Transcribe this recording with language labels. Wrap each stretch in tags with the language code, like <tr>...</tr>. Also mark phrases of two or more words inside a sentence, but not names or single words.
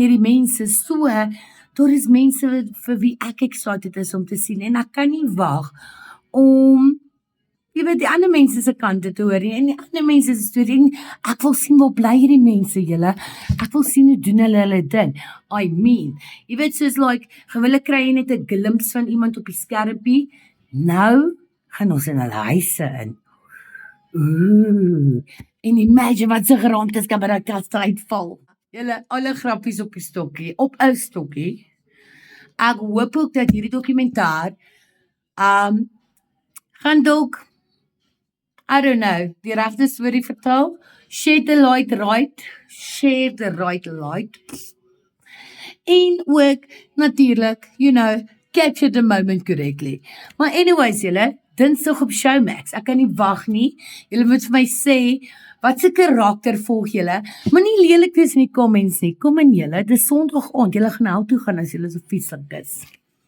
<af>hierdie mense, so, daar is mense vir wie ek excited is om te sien, en ek kan nie wag om, jy weet, die ander mense se kante te hoor, en die ander mense se storie, en ek wil sien waar bly hierdie mense, julle, ek wil sien hoe doen hulle dit,</af> <en>I mean,</en> <af>jy weet, soos like, gewille kry jy net 'n glimpse van iemand op die skermpie, nou, gaan ons in hulle huise in, en imagine wat se geraamtes kan by die kast uitval, julle, alle grappies op die stokkie, op 'n stokkie, ek hoop ook dat hierdie dokumentêr, gaan dalk,</af> <en>I don't know,</en> <af>die regte storie vertel,</af> <en>share the right, light,</en> <af>en ook, natuurlik,</af> <en>you know, capture the moment correctly.</en> <af>Maar anyways, julle, Dinsdag op Showmax, ek kan nie wag nie, julle moet vir my sê, wat se karakter volg julle, maar nie lelik wees in die comments nie, kom in julle, dis Sondag aand, julle gaan nou toe gaan as julle so vieslik is.</af>